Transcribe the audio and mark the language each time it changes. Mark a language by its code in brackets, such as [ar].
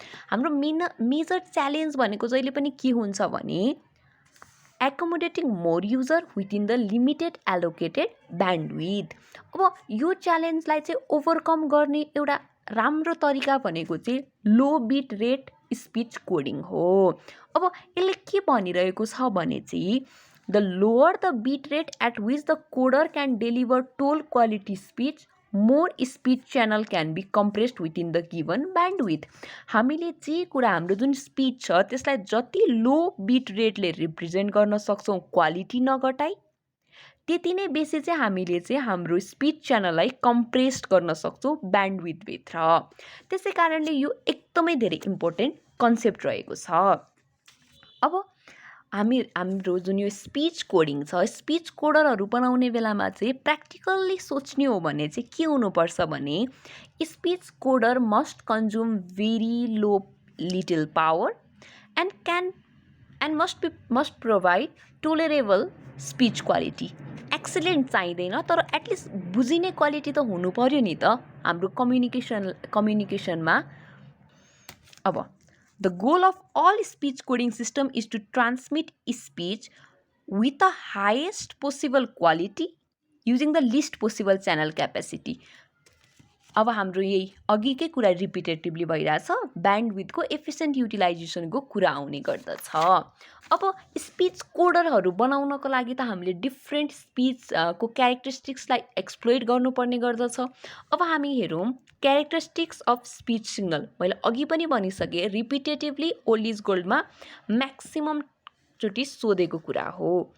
[ne] हाम्रो major challenge भनेको जहिले पनि के हुन्छ भने [en] Accommodating more user within the limited allocated bandwidth. [ne] अब यो च्यालेन्जलाई चाहिँ ओभरकम गर्ने एउटा राम्रो तरिका भनेको चाहिँ लो बिट रेट स्पीच कोडिङ हो। अब यसले के भनिरहेको छ भने चाहिँ [en] the lower the bit rate at which the coder can deliver toll quality speech, more speech channel can be compressed within the given bandwidth. [ne] हामीले जे कुरा हाम्रो जुन स्पीच छ त्यसलाई जति लो बिट रेटले रिप्रेजेन्ट गर्न सक्छौँ क्वालिटी नघटाई, त्यति नै बेसी चाहिँ हामीले चाहिँ हाम्रो स्पीच च्यानललाई कम्प्रेस्ड गर्न सक्छौँ ब्यान्डविड्थभित्र। त्यसै कारणले यो एकदमै धेरै इम्पोर्टेन्ट कन्सेप्ट रहेको छ। अब हाम्रो जुन यो स्पीच कोडिङ छ, स्पीच कोडरहरू बनाउने बेलामा चाहिँ प्र्याक्टिकल्ली सोच्ने हो भने चाहिँ के हुनुपर्छ भने [en] Speech coder must consume very low little power and must provide tolerable speech quality. [ne] Excellent चाहिँदैन, तर एटलिस्ट बुझिने क्वालिटी त हुनु पर्यो नि त हाम्रो कम्युनिकेसनमा। [en] अब the goal of all speech coding system is to transmit speech with the highest possible quality using the least possible channel capacity. [ne] अब हाम्रो यही अघिकै कुरा रिपिटेटिभली भइरहेछ, ब्यान्डविड्थको एफिसिएन्ट युटिलाइजेसनको कुरा आउने गर्दछ। अब स्पीच कोडरहरू बनाउनको लागि त हामीले डिफ्रेन्ट स्पीचको क्यारेक्टरिस्टिक्सलाई एक्सप्लोइट गर्नुपर्ने गर्दछ। अब हामी हेरौँ क्यारेक्टरिस्टिक्स अफ स्पीच सिग्नल। मैले अघि पनि भनिसकेँ, रिपिटेटिभली ओल्ड इज गोल्डमा म्याक्सिमम चोटि सोधेको कुरा हो।